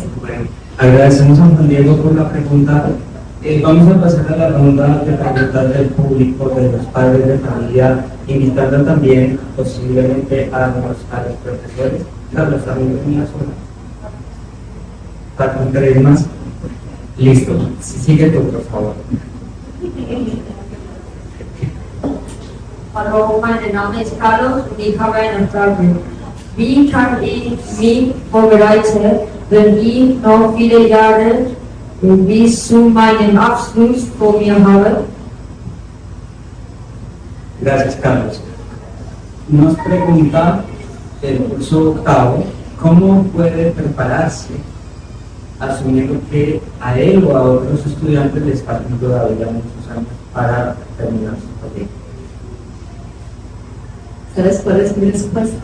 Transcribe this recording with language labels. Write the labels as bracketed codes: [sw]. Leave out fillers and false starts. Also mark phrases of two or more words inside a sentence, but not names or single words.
[es] Bueno, agradecemos a Juan Diego por la pregunta. Vamos a pasar a la ronda de preguntas del público, de los padres de familia, invitando también posiblemente a los profesores. Carlos, también una sola. Para tres más. Listo. Sigue tú, por favor. [de] Hallo, mein Name ist Carlos und ich habe eine Frage. Wie kann ich mich vorbereiten, wenn ich noch viele Jahre bis zu meinem Abschluss vor mir habe? [es] Gracias, Carlos. nos pregunta el curso octavo cómo puede prepararse asumiendo que a él o a otros estudiantes les faltan todavía muchos años para terminar su proyecto. ¿Sabes cuál es mi respuesta?